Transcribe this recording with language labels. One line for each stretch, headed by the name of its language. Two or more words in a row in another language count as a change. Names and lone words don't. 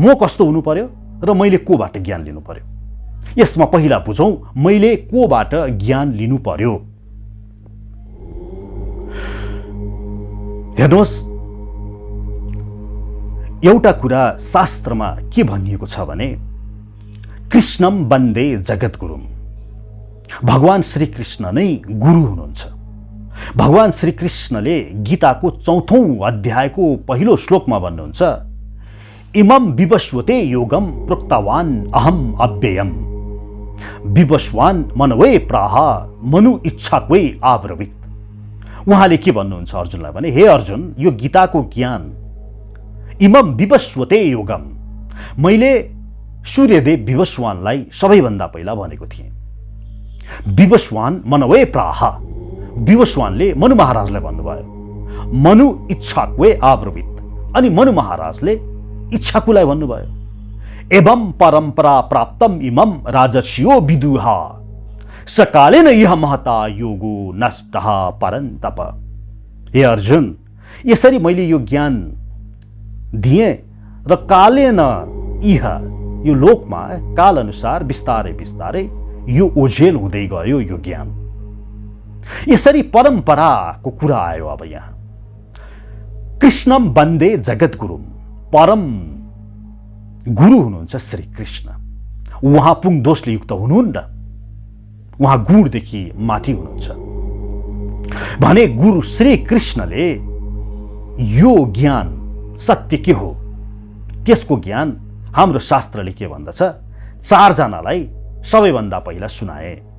Nepali: म कस्तो हुनु पर्यो र मैले कोबाट ज्ञान लिनु पर्यो। यसमा पहिला बुझौं मैले कोबाट ज्ञान लिनु पर्यो। हेर्नुहोस्, एउटा कुरा शास्त्रमा के भनिएको छ भने
Sanskrit: कृष्णम वन्दे जगद्गुरुम,
Nepali: भगवान श्रीकृष्ण नै गुरु हुनुहुन्छ। भगवान श्रीकृष्णले गीताको 4औं अध्यायको पहिलो श्लोकमा भन्नुहुन्छ,
Sanskrit: इमं विवस्वते योगम प्रोक्तवान अहम अव्ययम, विवस्वान मनवे प्राह मनु इच्छाक्वै आब्रवीत।
Nepali: उहाँले के भन्नुहुन्छ अर्जुनलाई भने, हे अर्जुन, यो गीताको ज्ञान
Sanskrit: इमम विवस्वते योगम,
Nepali: मैले सूर्यदेव विवस्वानलाई सबैभन्दा पहिला भनेको थिएँ।
Sanskrit: विवस्वान मनवे प्राह,
Nepali: विवस्वानले मनु महाराजलाई भन्नुभयो,
Sanskrit: मनु इच्छाक्वे आब्रवीत,
Nepali: अनि मनु महाराजले इच्छाकुलाई भन्नुभयो।
Sanskrit: एवं परम्परा प्राप्तम इमम राजर्षियो विदुहा सकालेन यह महता योगो नष्टः परन्तप।
Nepali: हे अर्जुन, यसरी मैले यो ज्ञान दिएँ र
Sanskrit: कालेन इह,
Nepali: यो लोकमा काल अनुसार बिस्तारै बिस्तारै यो ओझेल हुँदै गयो यो ज्ञान। यसरी परम्पराको कुरा आयो। अब यहाँ
Sanskrit: कृष्णम वन्दे जगद्गुरुम,
Nepali: परम गुरु हुनुहुन्छ श्री कृष्ण। उहाँ पुङ दोषले युक्त हुनुहुन्न, उहाँ गुणदेखि माथि हुनुहुन्छ भने गुरु श्री कृष्णले यो ज्ञान सत्य के हो त्यसको ज्ञान हाम्रो शास्त्रले के भन्दछ, 4 जनालाई सबैभन्दा पहिला सुनाए।